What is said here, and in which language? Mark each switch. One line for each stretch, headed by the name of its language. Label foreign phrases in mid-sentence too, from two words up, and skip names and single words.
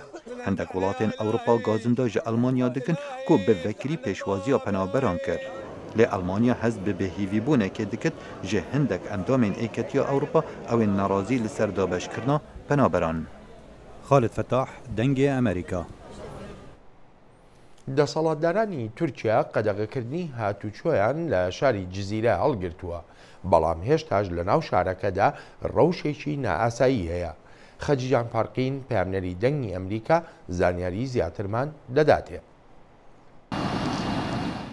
Kurdish: Hindek welatên Ewropa gazinda ji Almanya dikin ku bi vekirî pêşwaziya penaberan kir. Lê Almanya hez bi bêhîvîbûnekê dikit ji hindek endamên Êketiya Ewropa ew ên nerazî li ser dabeşkirina penaberan. Xalid Fetah, Dengê Amerîka.
Central Kurdish: دەسەڵاتدارانی تورکیا قەدەغەکردنی هاتوچۆیان لە شاری جزیرە هەڵگرتووە بەڵام هێشتاش لە ناو شارەکەدا ڕەوشێکی نائاسایی هەیە. خەجیجان پارقین پامنەری دەنگی ئەمریکا زانیاری زیاترمان دەداتێ.